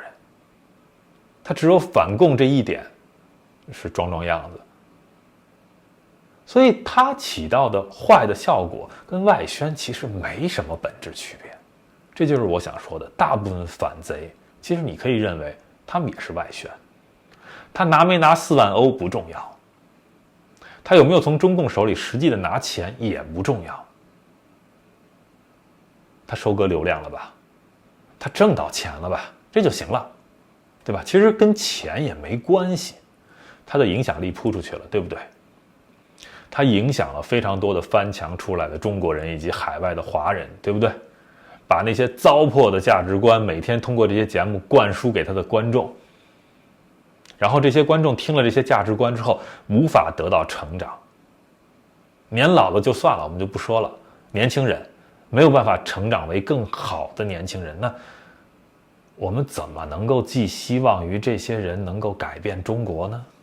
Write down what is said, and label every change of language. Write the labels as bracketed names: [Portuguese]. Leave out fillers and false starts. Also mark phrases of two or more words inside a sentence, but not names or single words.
[Chinese] 他只有反共這一點是裝樣子，所以它起到的壞的效果跟外宣其實沒什麼本質區別。這就是我想說的，大部分反賊其實你可以認為他們也是外宣，他拿沒拿4萬歐不重要，他有沒有從中共手裡實際的拿錢也不重要，他收割流量了吧，他掙到錢了吧，這就行了，對吧？其實跟錢也沒關係，他的影響力鋪出去了，對不對？他影響了非常多的翻牆出來的中國人以及海外的華人，对不对？把那些糟粕的價值觀每天通過這些節目灌輸給他的觀眾，然後這些觀眾聽了這些價值觀之後無法得到成長，年老了就算了，我們就不說了，年輕人沒有辦法成長為更好的年輕人，那我們怎麼能夠寄希望於這些人能夠改變中國呢？